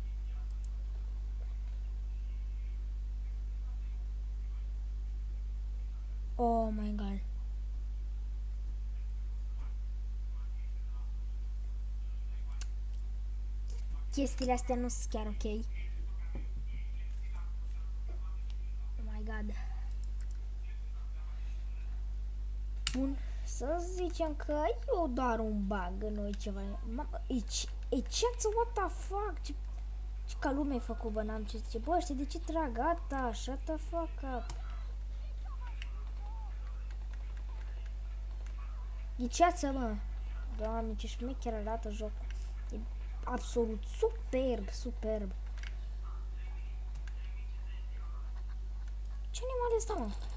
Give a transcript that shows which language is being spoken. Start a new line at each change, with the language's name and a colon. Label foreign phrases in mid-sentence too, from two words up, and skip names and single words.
English: Oh my god.
Romanian: Chestiile astea nu sunt chiar ok.
English: Oh my god.
Romanian: Bun, să zicem că eu doar un bug, nu e ceva. E ceață,
English: what the fuck?
Romanian: Ce ca lume ai făcut, bă, n-am ce zice. Bă, știi de ce trag? Gata,
English: shut the fuck up.
Romanian: E ceață, mă. Doamne, ce șmecher arată jocul. E absolut superb, superb. Ce animal este, mă?